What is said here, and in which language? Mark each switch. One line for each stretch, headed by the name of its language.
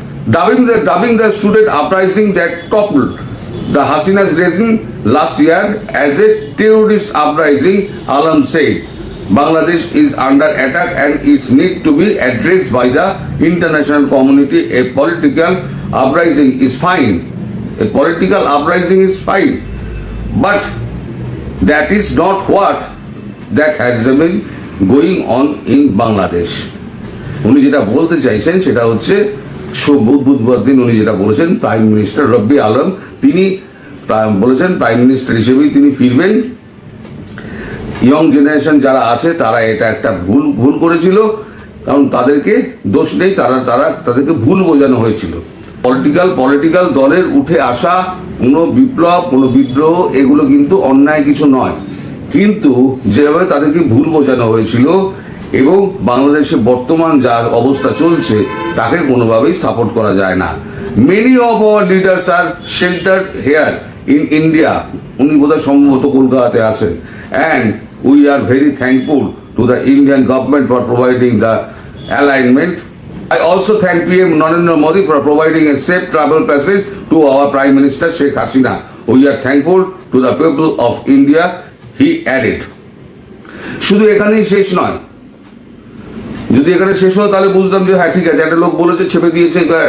English: Dubbing the student uprising that toppled the Hasina's regime last year as a terrorist uprising, Alam said, Bangladesh is under attack and it needs to be addressed by the international community. A political uprising is fine. A political uprising is fine. But that is not what that has been going on in Bangladesh.
Bangla: উনি যেটা বলতে চাইছেন সেটা হচ্ছে বুধবার দিন উনি যেটা বলেছেন, প্রাইম মিনিস্টার রব্বি আলম তিনি বলেছেন প্রাইম মিনিস্টার হিসেবেই তিনি ফিরবেন। ইয়ং জেনারেশন যারা আছে তারা এটা একটা ভুল করেছিল, কারণ তাদেরকে দোষ নেই, তাদেরকে ভুল বোঝানো হয়েছিল। পলিটিক্যাল দলের উঠে আসা কোনো বিপ্লব, কোনো বিদ্রোহ এগুলো কিন্তু অন্যায় কিছু নয়, কিন্তু যেভাবে তাদেরকে ভুল বোঝানো হয়েছিল এবং বাংলাদেশে বর্তমান যা অবস্থা চলছে তাকে কোনোভাবেই সাপোর্ট করা যায় না।
English: many of our leaders are sheltered here in India,
Bangla: উনি বোধহয় সম্ভবত কলকাতাতে আছেন,
English: And we are very thankful to the Indian government for providing the alignment. I also thank PM Narendra Modi for providing a safe travel passage to our Prime Minister Sheikh Hasina. We are thankful to the people of India, he added.
Bangla: শুধু এখানেই শেষ নয়, যদি এখানে শেষ হয় তাহলে বুঝতাম যে হ্যাঁ ঠিক আছে, একটা লোক বলেছে ছেপে দিয়েছে।